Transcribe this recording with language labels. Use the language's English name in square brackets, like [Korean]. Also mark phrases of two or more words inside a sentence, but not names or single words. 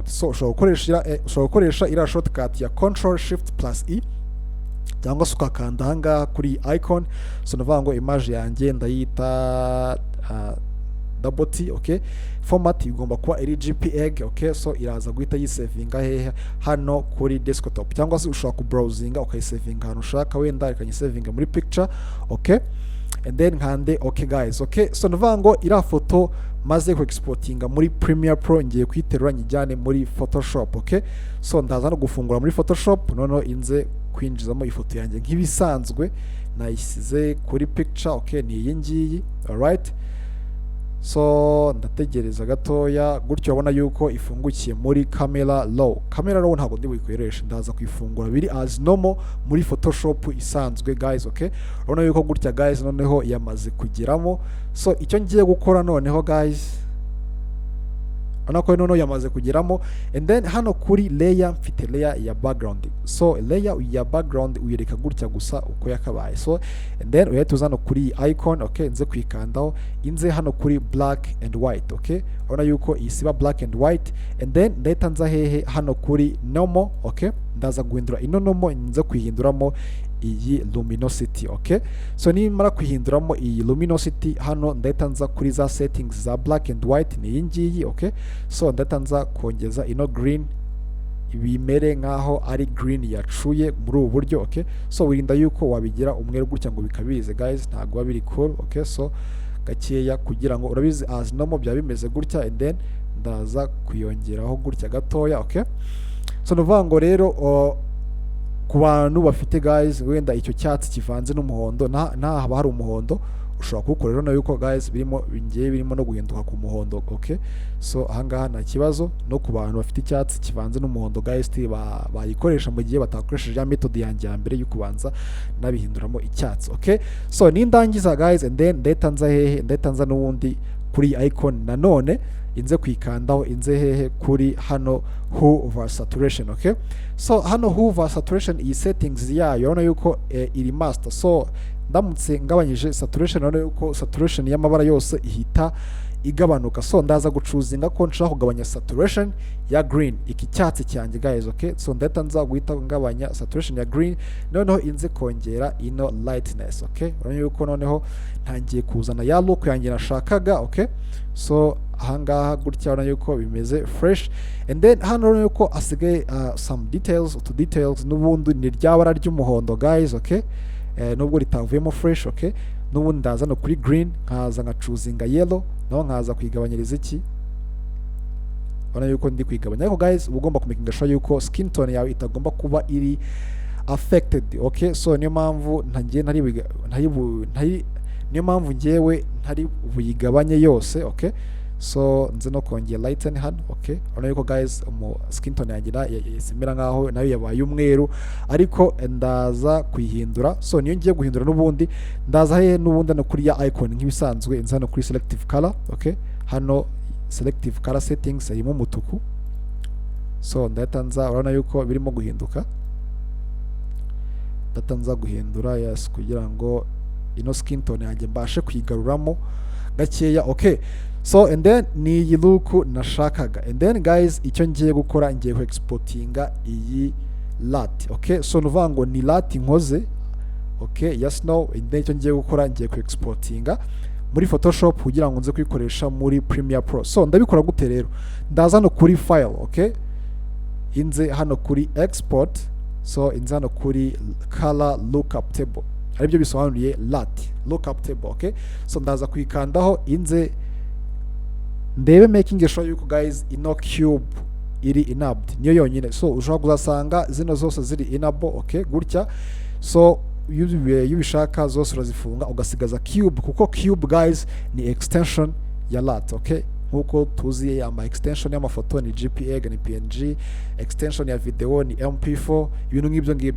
[Kinyarwanda] So ushobora gukoresha ira shortcut ya [English] Ctrl Shift plus E [Kinyarwanda] cyangwa se ukakanda hanga kuri icon. So navuga ngo image yanjye ndayita double T, okay. Format igomba kuba iri JPEG, okay. So iraza guhita yisavinga hehe hano kuri desktop, cyangwa se ushobora ku browsinga ukayisavinga ahantu ushaka, wenda ikanyisavinga muri picture, okay. [English] And then [Kinyarwanda] nkande [English] okay guys, okay. [Kinyarwanda] So ndavango ira foto maze ku exportinga muri Premiere Pro, ngiye kwiterura nyijyane muri Photoshop, okay. So ndaza no gufungura muri Photoshop, noneho inze kwinjizamo ifoto yanjye nk'ibisanzwe nayisize kuri picture, okay. Ni iyi ngiyi, alright. So ndategereza gatoya, gutyo ubona yuko ifungukiye muri [English] camera raw. Camera raw [Kinyarwanda] ntabwo ndi buyikoresha, ndaza kwifungura biri [English] as normal [Kinyarwanda] muri Photoshop isanzwe [English] guys, okay. [Kinyarwanda] Urabona yuko gutya guys noneho yamaze kugeramo. So icyo ngiye gukora noneho guys, anako noneho yamaze kugeramo, [English] and then [Kinyarwanda] hano kuri layer mfite layer ya background. So layer ya background uyereka gutya gusa uko yakabaye. [English] So and then [Kinyarwanda] uhita uzana kuri icon, okay, nze kwikandaho, inze hano kuri [English] black and white, [Kinyarwanda] okay. Urabona yuko isiba [English] black and white, and then [Kinyarwanda] ndahita nza hehe hano kuri [English] normal, okay. [Kinyarwanda] Ndaza guhindura ino normal, nze kwihinduramo iyi [English] luminosity, okay. [Kinyarwanda] So nimara kwihinduramo iyi luminosity, hano ndahita nza kuri za settings za [English] black and white, [Kinyarwanda] ni iyi ngiyi, okay. So ndahita nza kongeza ino green bimere nkaho ari green yacuye muri ubu buryo, okay. So wirinda yuko wabigira umweru gutya ngo bikabirize guys, ntabwo biri [English] cool, okay. [Kinyarwanda] So gakeya kugira ngo urabizi [English] as normal [Kinyarwanda] bya bimeze gutya, [English] and then [Kinyarwanda] ndaza kuyongeraho gutya gatoya, okay. So ndavango rero ku bantu bafite guys wenda icyo cyatsi kivanze n'umuhondo, nta haba hari umuhondo, ushobora kuwukora rero yuko guys birimo no guhinduka ku muhondo, okay. So ahangaha nta kibazo, no ku bantu bafite icyatsi kivanze n'umuhondo guys bayikoresha mu gihe batakoresheje ya method yanjye ya mbere yo kubanza nabihinduramo icyatsi, okay. So nindangiza [English] guys, and then [Kinyarwanda] ndetanza hehe, ndetanza n'ubundi kuri icon nanone, inze kwikandaho, inze hehe kuri hano [English] over saturation, okay. [Kinyarwanda] So hano [English] over saturation [Kinyarwanda] iyi settings yayo urabona yuko iri master. So ndamutse ngabanyije saturation, urabona yuko saturation y'amabara yose ihita igabanuka. So ndaza gucuzinga ko nshaka kugabanya saturation ya green, iki cyatsi cyanjye [English] guys, okay. [Kinyarwanda] So ndahita nza guhita ngabanya saturation ya green, noneho inze kongera ino [English] lightness, okay. [Kinyarwanda] Urabona yuko noneho ntangiye kuzana ya look yanjye nashakaga, okay. So ahangaha gutya urabona yuko bimeze [English] fresh, and then [Kinyarwanda] hano urabona yuko asigaye [English] some details, [Kinyarwanda] utu details n'ubundi ni ryabara ry'umuhondo [English] guys, okay. [Kinyarwanda] Nubwo ritavuyemo [English] fresh, okay. [Kinyarwanda] N'ubundi ndaza no kuri green, nkaza nkacuzinga yellow, naho nkaza kwigabanyiriza iki, urabona yuko ndi kwigabanya. Ariko guys ugomba kumakinga sure yuko [English] skin tone [Kinyarwanda] yawe itagomba kuba iri [English] affected, okay. [Kinyarwanda] So niyo mpamvu niyo mpamvu ngewe ntari buyigabanye yose, okay. So nze no kongera lighten hano, okay. Urabona yuko [English] guys skin tone [Kinyarwanda] yanjye isimera nkaho nayo yabaye umweru, ariko ndaza kuyihindura. So niyo ngiye guhindura n'ubundi ndaza hehe n'ubundi no kuri ya icon nk'ibisanzwe, nza no kuri [English] selective color, okay. [Kinyarwanda] Hano [English] selective color settings [Kinyarwanda] irimo umutuku. So ndahita nza, urabona yuko birimo guhinduka, ndahita nza guhindura yes kugira ngo ino [English] skin tone [Kinyarwanda] yanjye mbashe kuyigaruramo gakeya, okay. [English] So and then [Kinyarwanda] ni iyi look nashakaga, [English] and then guys [Kinyarwanda] icyo ngiye gukora ngiye ku exportinga iyi [English] lat, okay. [Kinyarwanda] So nuvango ni lat nkoze, [English] okay, yes no, and then [Kinyarwanda] icyo ngiye gukora ngiye ku exportinga muri Photoshop kugira ngo nze kwikoresha muri Premiere Pro. So ndabikora gute rero, ndaza no kuri [English] file, okay, [Kinyarwanda] inze hano kuri export. So inze hano kuri [English] color lookup table, [Kinyarwanda] aribyo bisobanuye [English] lat lookup table, okay. [Kinyarwanda] So ndaza kwikandaho, inze ndebe [English] making sure [Kinyarwanda] yuko guys ino cube iri enabled, niyo yonyine. So ushobora kuzasanga zino zose ziri [English] enable, okay, [Kinyarwanda] gutya. So yubishaka zose urazifunga ugasigaza cube, kuko cube guys ni extension ya [English] lat, okay. [Kinyarwanda] Nkuko tuzi ama extension y'amafoto ni JPEG, ni PNG, extension ya video ni MP4, ibintu nk'ibyo ngibyo.